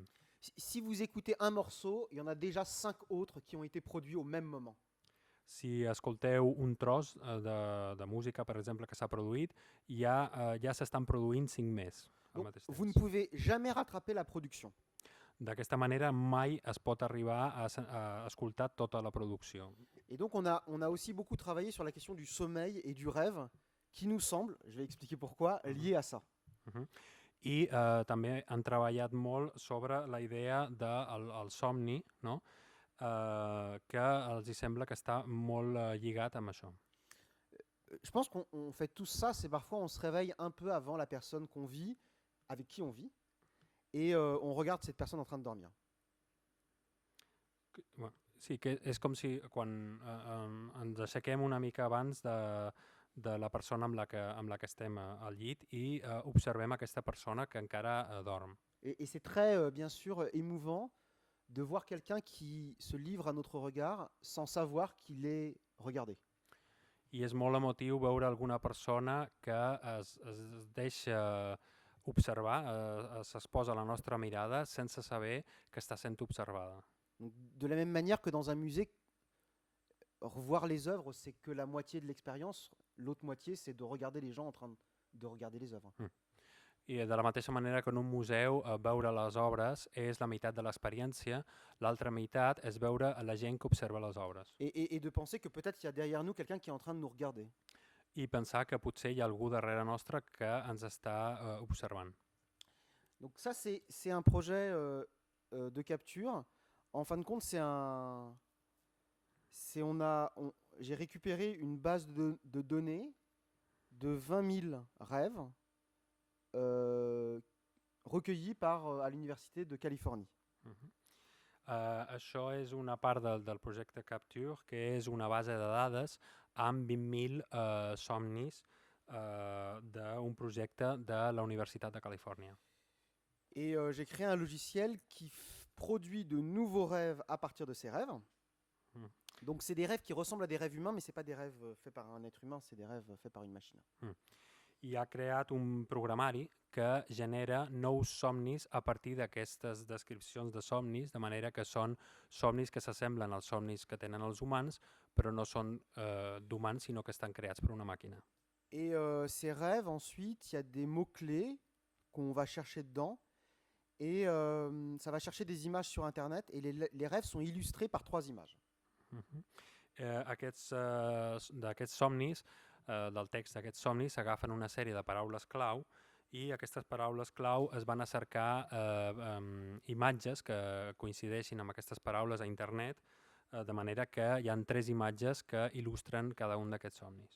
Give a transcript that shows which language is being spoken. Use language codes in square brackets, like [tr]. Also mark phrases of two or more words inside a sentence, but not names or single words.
[fr] Si vous écoutez un morceau, il y en a déjà 5 autres qui ont été produits au même moment. [ca] Si escolteu un tros de música, per exemple, que s'ha produït, ja s'estan produint 5 més al mateix temps. [fr] Vous ne pouvez jamais rattraper la production. [ca] D'aquesta manera mai es pot arribar a escoltar tota la producció. [fr] Et donc on a aussi beaucoup travaillé sur la question du sommeil et du rêve qui nous semble, je vais expliquer pourquoi, lié à ça. [ca] I també han treballat molt sobre la idea del somni, no? Que els sembla que està molt lligat amb això. [fr] Je pense qu'on fait tout ça, c'est parfois on se réveille un peu avant la personne qu'on vit, avec qui on vit, et on regarde cette personne en train de dormir. [ca] Sí, que és com si quan ens aixequem una mica abans de la persona amb la que estem al llit i observem aquesta persona que encara dorm. [fr] Et c'est très, bien sûr, émouvant de voir quelqu'un qui se livre à notre regard sans savoir qu'il est regardé. [ca] I és molt emotiu veure alguna persona que es deixa observar, s'exposa a la nostra mirada sense saber que està sent observada. [fr] Donc, de la même manière que dans un musée, revoir les œuvres, c'est que la moitié de l'expérience, l'autre moitié, c'est de regarder les gens en train de regarder les œuvres. [ca] I de la mateixa manera que en un museu veure les obres és la meitat de l'experiència, l'altra meitat és veure la gent que observa les obres. [fr] Et de penser que peut-être il y a derrière nous quelqu'un qui est en train de nous regarder. [ca] I pensar que potser hi ha algú darrere nostre que ens està observant. [fr] Donc ça, c'est un projet de capture. En fin de compte, j'ai récupéré une base de données de 20 000 rêves recueillis à l'Université de Californie. [ca] Això és una part del projecte Capture, que és una base de dades amb 20.000 somnis d'un projecte de la Universitat de Califòrnia. [fr] Et j'ai créé un logiciel qui produit de nouveaux rêves à partir de ces rêves. Donc c'est des rêves qui ressemblent à des rêves humains, mais ce n'est pas des rêves faits par un être humain, c'est des rêves faits par une machine. [ca] I ha creat un programari que genera nous somnis a partir d'aquestes descripcions de somnis, de manera que són somnis que s'assemblen als somnis que tenen els humans, però no són d'humans, sinó que estan creats per una màquina. [fr] Et ces rêves, ensuite, il y a des mots-clés qu'on va chercher dedans. Et ça va chercher des images sur Internet. Et les rêves sont illustrés par 3 images. [ca] D'aquests somnis, del text d'aquests somnis, s'agafen una sèrie de paraules clau i aquestes paraules clau es van a cercar imatges que coincideixin amb aquestes paraules a internet, de manera que hi ha 3 imatges que il·lustren cada un d'aquests somnis.